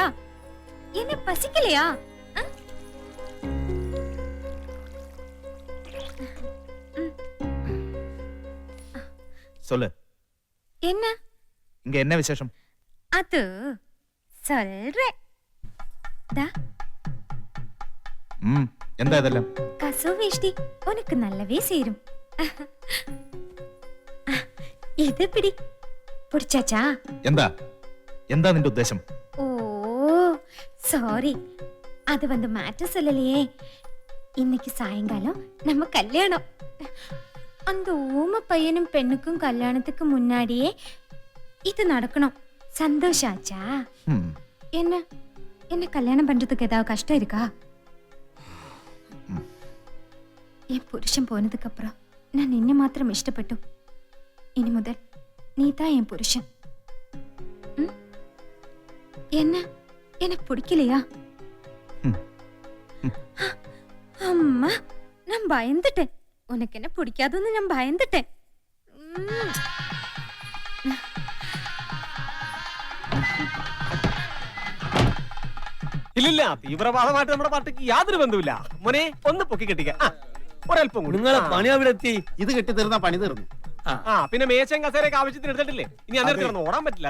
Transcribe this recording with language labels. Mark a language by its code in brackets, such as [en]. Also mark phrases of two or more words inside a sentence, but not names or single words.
[ta] என்ன பசிக்கலையா? சொல்லு. என்ன இங்க என்ன விசேஷம்? அது சொல்றேன். [ml] എന്താ ഇതെല്ലാം? [ta] கசவு வேஷ்டி உனக்கு நல்லவே சேரும். இது பிடி. പിടിച്ചാച്ചാ? [ml] എന്താ എന്താ നിന്റെ ഉദ്ദേശം? [ta] ஓ ஸாரி, அது வந்து மேட்டர் சொல்லலையே. இன்னைக்கு சாயங்காலம் நம்ம கல்யாணம். அந்த ஊம பையனும் பெண்ணுக்கும் கல்யாணத்துக்கு முன்னாடியே இது நடக்கணும். சந்தோஷம் ஆச்சா? ம். என்ன என்ன கல்யாணம் பண்றதுக்கு ஏதாவது கஷ்டம் இருக்கா? என் புருஷன் போனதுக்கு அப்புறம் நான் நின்ன மாத்திரம் இஷ்டப்பட்டு இனி முதல் நீ தான் என் புருஷன். ம்? என்ன எனக்கு பிடிக்கலையா? அம்மா நான் பயந்துட்டேன். உனக்கு என்ன பிடிக்காதுன்னு நான் பயந்துட்டேன். ம். [ml] ഇല്ലില്ല തീവ്രവാദമായിട്ട് നമ്മുടെ പാർട്ടിക്ക് യാതൊരു ബന്ധവുമില്ല. മോനെ ഒന്ന് പൊക്കി കെട്ടിക്ക. ഒരല്പം കൂടി. നിങ്ങളെ പണി അവിടെ എത്തി. ഇത് കെട്ടി തീർന്ന പണി തീർന്നു. ആ പിന്നെ മേശയും കസേരയൊക്കെ ആവശ്യത്തിന് എടുത്തിട്ടില്ലേ? ഇനി അന്നേരത്തെ കിടന്ന് ഓടാൻ പറ്റില്ല.